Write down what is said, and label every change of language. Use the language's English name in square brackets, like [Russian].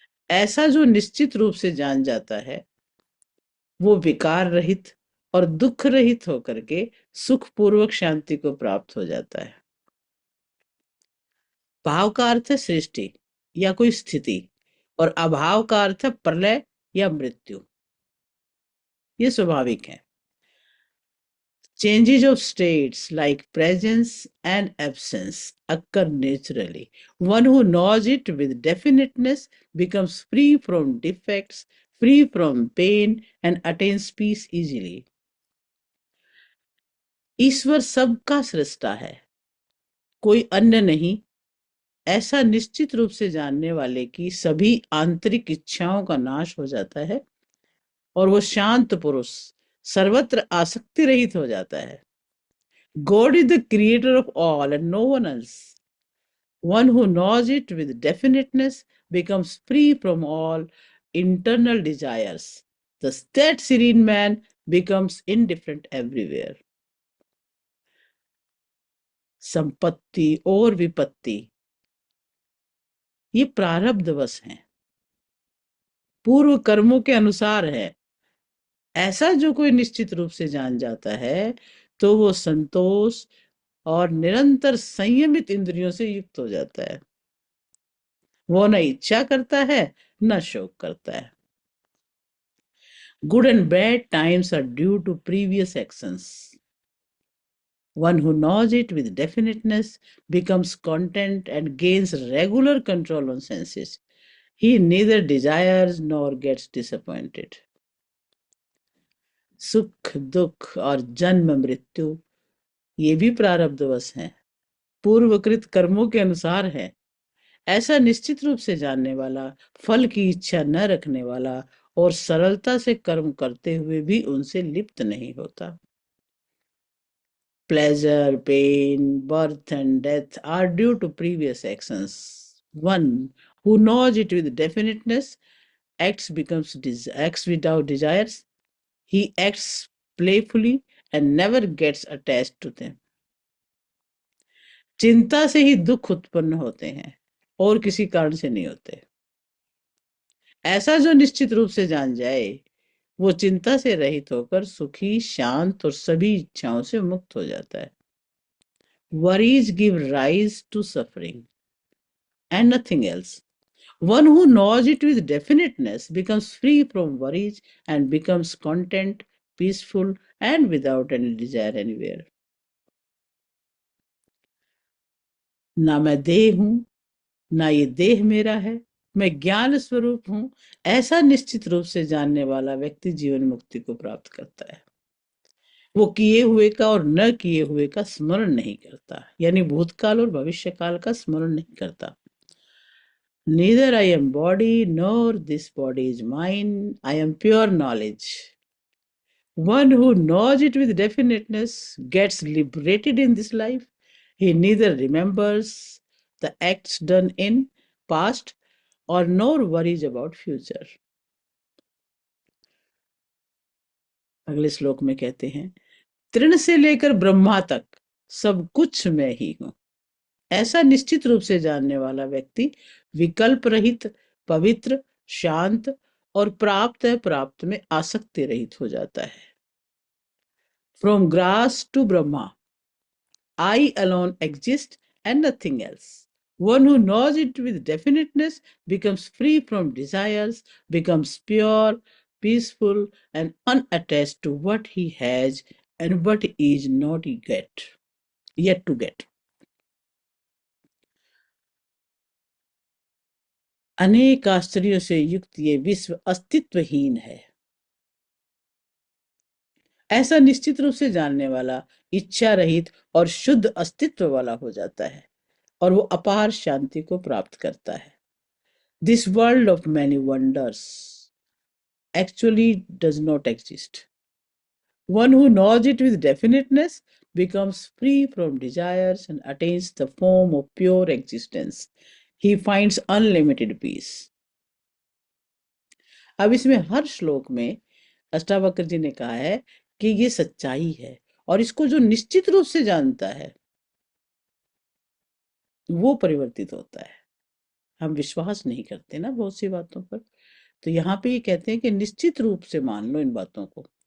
[Hindi] ऐसा जो निश्चित रूप से जान जाता है वो विकार रहित और दुख रहित होकर के सुखपूर्वक शांति को प्राप्त हो जाता है। भाव का अर्थ है सृष्टि या कोई स्थिति और अभाव का अर्थ है प्रलय या मृत्यु। ये स्वाभाविक है। [English] Changes of states like presence and absence occur naturally. One who knows it with definiteness becomes free from defects, free from pain, and attains peace easily. [Hindi] ईश्वर सबका सृष्टा है, कोई अन्य नहीं। ऐसा निश्चित रूप से जानने वाले की सभी आंतरिक इच्छाओं का नाश हो जाता है और वो शांत पुरुष सर्वत्र आसक्ति रहित हो जाता है। [English] God is the creator of all and no one else. One who knows it with definiteness becomes free from all internal desires. Thus, that serene man becomes indifferent everywhere. [Hindi] संपत्ति और विपत्ति ये प्रारब्धवश हैं, पूर्व कर्मों के अनुसार है। ऐसा जो कोई निश्चित रूप से जान जाता है तो वो संतोष और निरंतर संयमित इंद्रियों से युक्त हो जाता है। वो न इच्छा करता है न शोक करता है। [English] Good and bad times are due to previous actions. One who knows it with definiteness becomes content and gains regular control on senses. He neither desires nor gets disappointed. [Hindi] सुख दुख और जन्म मृत्यु ये भी प्रारब्धवश हैं, पूर्वकृत कर्मों के अनुसार है। ऐसा निश्चित रूप से जानने वाला, फल की इच्छा न रखने वाला और सरलता से कर्म करते हुए भी उनसे लिप्त नहीं होता। [English] Pleasure, pain, birth, and death are due to previous actions. One who knows it with definiteness acts without desires. He acts playfully and never gets attached to them. [Hindi] चिंता से ही दुख उत्पन्न होते हैं और किसी कारण से नहीं होते। ऐसा जो निश्चित रूप से जान जाए वो चिंता से रहित होकर सुखी, शांत और सभी इच्छाओं से मुक्त हो जाता है। [English] Worries give rise to suffering and nothing else. One who knows it with definiteness becomes free from worries and becomes content, peaceful, and without any desire anywhere. [Hindi] ना मैं देह हूं, ना ये देह मेरा है, मैं ज्ञान स्वरूप हूं। ऐसा निश्चित रूप से जानने वाला व्यक्ति जीवन मुक्ति को प्राप्त करता है। वो किए हुए का और न किए हुए का स्मरण नहीं करता, यानी भूतकाल और भविष्यकाल का स्मरण नहीं करता। [English] Neither I am body nor this body is mine. I am pure knowledge. One who knows it with definiteness gets liberated in this life. He neither remembers the acts done in past or nor worries about future. [Hindi] अगले श्लोक में कहते हैं, तृण से लेकर ब्रह्मा तक सब कुछ मैं ही हूं। ऐसा निश्चित रूप से जानने वाला व्यक्ति विकल्प रहित, पवित्र, शांत और प्राप्त में आसक्ति रहित हो जाता है। [English] From grass to Brahma, I alone exist and nothing else. One who knows it with definiteness becomes free from desires, becomes pure, peaceful and unattached to what he has and what he is not yet to get. [Hindi] अनेक आश्चर्यों से युक्त ये विश्व अस्तित्वहीन है, ऐसा निश्चित रूप से जानने वाला इच्छा रहित और शुद्ध अस्तित्व वाला हो जाता है और वो अपार शांति को प्राप्त करता है. [English] This world of many wonders actually does not exist. One who knows it with definiteness becomes free from desires and attains the form of pure existence. He finds unlimited peace. [Hindi] अब इसमें हर श्लोक में अष्टावक्र जी ने कहा है कि ये सच्चाई है और इसको जो निश्चित रूप से जानता है वो परिवर्तित होता है. हम विश्वास नहीं करते ना बहुत सी बातों पर, तो यहाँ पे ये कहते हैं कि निश्चित रूप से मान लो इन बातों को.